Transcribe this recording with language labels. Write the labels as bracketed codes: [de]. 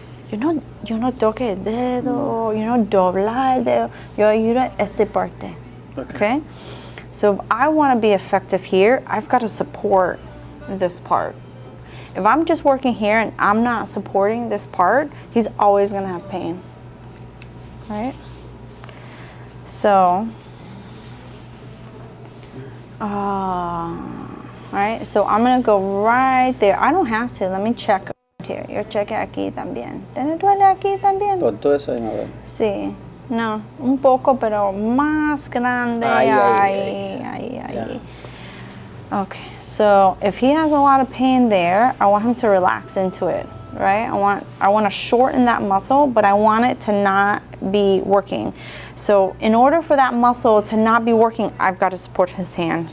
[es] Yo no toque el dedo, doblar el dedo. Yo ayudo esta parte, okay? [en] So if I want to be effective here, I've got to support this part. If I'm just working here and I'm not supporting this part, he's always going to have pain, right? So, right? So I'm going to go right there. I don't have to. Let me check. Here. [es] Yo cheque aquí también. ¿Te duele aquí también? Por todo eso ahí no duele. Sí. No, un poco, pero más grande. Ay. [en] Okay, so if he has a lot of pain there, I want him to relax into it, right? I want to shorten that muscle, but I want it to not be working. So in order for that muscle to not be working, I've got to support his hand.